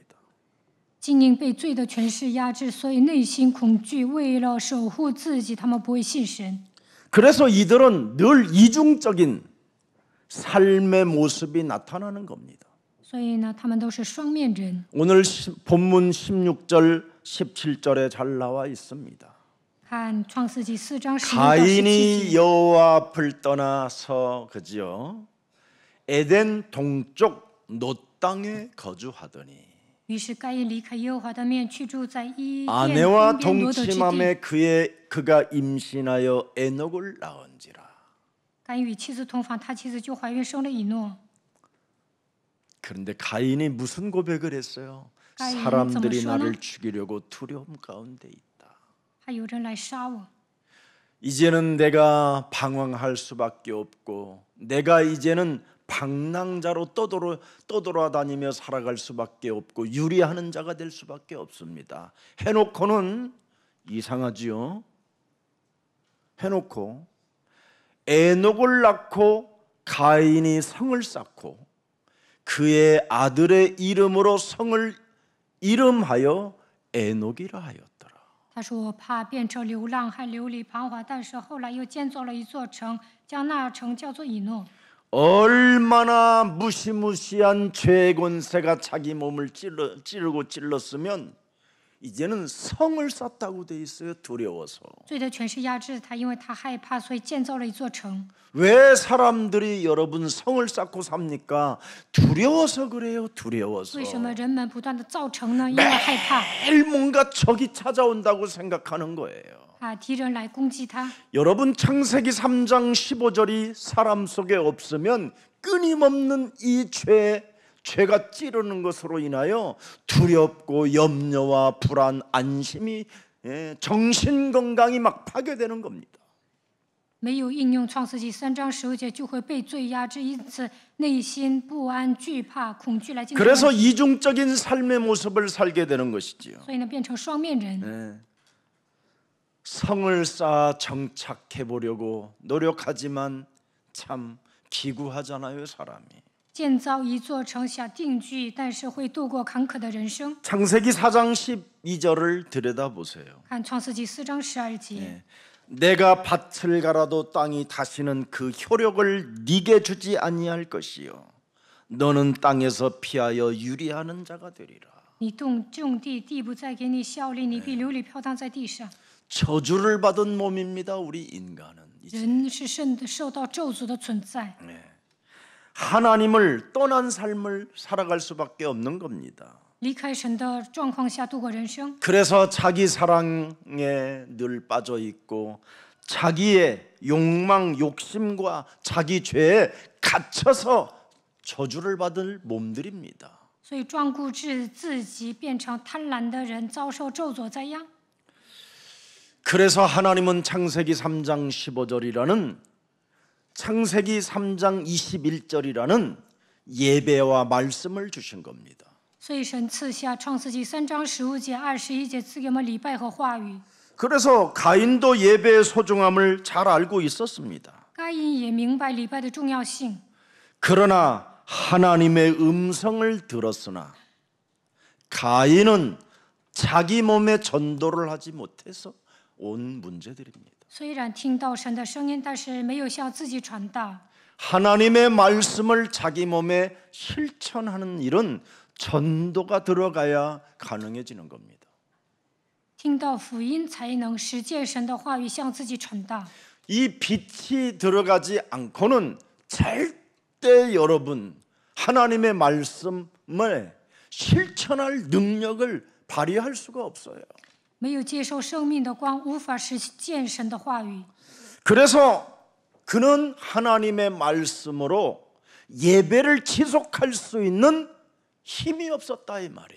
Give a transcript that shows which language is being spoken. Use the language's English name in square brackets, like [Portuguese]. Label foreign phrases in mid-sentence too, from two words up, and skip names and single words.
[Chinese] 精英被罪的权势压制，所以内心恐惧。为了守护自己，他们不会信神。 [Korean] 그래서 이들은 늘 이중적인 삶의 모습이 나타나는 겁니다. [Chinese] 所以呢，他们都是双面人。 [Korean] 오늘 본문 16절, 17절에 잘 나와 있습니다. [Chinese] 看创世纪4章16到17 [Korean] 가인이 [Chinese] 节， [Korean] 여호와 앞을 떠나서 그지요 에덴 동쪽 노 땅에 거주하더니 [Chinese] 于是该隐离开耶和华的面，去住在伊甸 [Korean] 아내와 [Chinese] 东边罗德之地。 [Korean] 동침함에 그가 임신하여 에녹을 낳은지라. [Chinese] 该隐与妻子同房，他妻子就怀孕生了以诺。 [Korean] 그런데 가인이 무슨 고백을 했어요? 가인은 사람들이 [Chinese] 怎么说呢? [Korean] 나를 죽이려고 두려움 가운데 있다. [Chinese] 还有人来杀我， [Korean] 이제는 내가 방황할 수밖에 없고 내가 이제는 방랑자로 떠돌아다니며 살아갈 수밖에 없고 유리하는 자가 될 수밖에 없습니다. 해놓고는 이상하지요. 해놓고 에녹을 낳고 가인이 성을 쌓고 그의 아들의 이름으로 성을 이름하여 에녹이라 하였더라. [Chinese] 他说：“我怕变成流浪汉，流离彷徨。但是后来又建造了一座城，将那城叫做以诺。 [Korean] 얼마나 무시무시한 죄의 권세가 자기 몸을 찌르고 찔렀으면 이제는 성을 쌓다고 돼 있어요. 두려워서. [Chinese] 罪的权势压制他，因为他害怕，所以建造了一座城。 [Korean] 왜 사람들이 여러분 성을 쌓고 삽니까? 두려워서 그래요. 두려워서. [Chinese] 为什么人们不断的造城呢？因为害怕， [Korean] 매일 뭔가 적이 찾아온다고 생각하는 거예요. [Chinese] 怕敌人来攻击他。 [Korean] 여러분 창세기 3장 15절이 사람 속에 없으면 끊임없는 이 죄가 찌르는 것으로 인하여 두렵고 염려와 불안, 안심이 정신 건강이 막 파괴되는 겁니다. [Chinese] 没有应用创世纪3章15节，就会被罪压制，因此内心不安、惧怕、恐惧来进行。 [Korean] 그래서 이중적인 삶의 모습을 살게 되는 것이지요. [Chinese] 所以呢，变成双面人。 [Korean] 성을 쌓아 정착해 보려고 노력하지만 참 기구하잖아요, 사람이. [Chinese] 建造一座城想定居，但是会度过坎坷的人生。 [Korean] 창세기 4장 12절을 들여다보세요. [Chinese] 看创世纪4章12节。 [Korean] 내가 밭을 갈아도 땅이 다시는 그 효력을 네게 주지 아니할 것이요 너는 땅에서 피하여 유리하는 자가 되리라. [Chinese] 你种地，地不再给你效力，你必流离飘荡在地上。 [Korean] 저주를 받은 몸입니다. 우리 인간은 이제 [Chinese] 人是受到咒诅的存在， [Korean] 하나님을 떠난 삶을 살아갈 수밖에 없는 겁니다. [Chinese] 离开神的状况下度过人生， [Korean] 그래서 자기 사랑에 늘 빠져 있고 자기의 욕망, 욕심과 자기 죄에 갇혀서 저주를 받을 몸들입니다. [Chinese] 所以专顾自己，变成贪婪的人，遭受咒诅灾殃。 [Korean] 그래서 하나님은 창세기 3장 15절이라는 창세기 3장 21절이라는 예배와 말씀을 주신 겁니다. [Chinese] 所以神赐下创世纪3章15节、21节，赐给我们礼拜和话语。 [Korean] 그래서 가인도 예배의 소중함을 잘 알고 있었습니다. [Chinese] 该隐也明白礼拜的重要性， [Korean] 그러나 하나님의 음성을 들었으나 가인은 자기 몸에 전도를 하지 못해서 온 문제들입니다. [Chinese] 虽然听到神的声音，但是没有向自己传达。 [Korean] 하나님의 말씀을 자기 몸에 실천하는 일은 전도가 들어가야 가능해지는 겁니다. [Chinese] 听到福音，才能实践神的话语，向自己传达。 [Korean] 이 빛이 들어가지 않고는 절대 여러분 하나님의 말씀을 실천할 능력을 발휘할 수가 없어요. [Chinese] 没有接受生命的光，无法实践神的话语。 [Korean] 그래서 그는 하나님의 말씀으로 예배를 지속할 수 있는 힘이 없었다 이 말이에요.